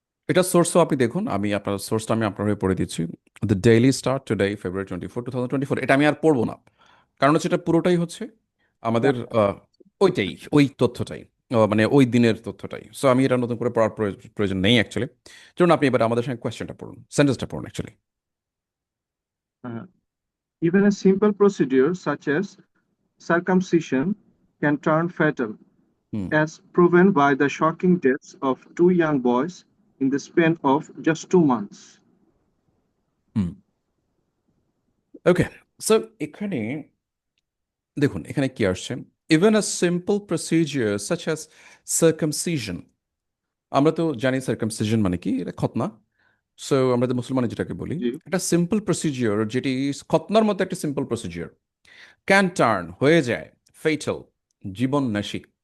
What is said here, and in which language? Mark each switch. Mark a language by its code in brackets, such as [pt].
[bn] এটা সোর্সও আপনি দেখুন, আমি আপনার সোর্সটা আমি আপনার হয়ে পড়ে দিচ্ছি। The daily star today February 24, 2024। এটা আমি আর পড়বো না, কারণ হচ্ছে এটা পুরোটাই হচ্ছে আমাদের ওইটাই, ওই তথ্যটাই, মানে ওই দিনের তথ্যটাই। সো আমি এটা নতুন করে পড়ার প্রয়োজন নেই অ্যাকচুয়ালি। চলুন আপনি এবার আমাদের সঙ্গে কোয়েশ্চেনটা পড়ুন, সেন্টেন্সটা পড়ুন actually. [en] Uh, Even a simple procedure such as circumcision can turn fatal, hmm as proven by the shocking deaths of two young boys in the span of just 2 months. Hmm okay. [bn] So এখানে দেখুন, এখানে কি আসছে, [en] Even a simple procedure such as circumcision. [bn] আমরা তো জানি circumcision মানে কি, এটা খতনা। সো আমরা তো মুসলমানে যেটাকে বলি, জি, একটা সিম্পল প্রসিজিওর যেটি খতনার মতো একটা সিম্পল প্রসিজিওর ক্যান টার্ন হয়ে যায় ফেটাল, জীবন নাশী।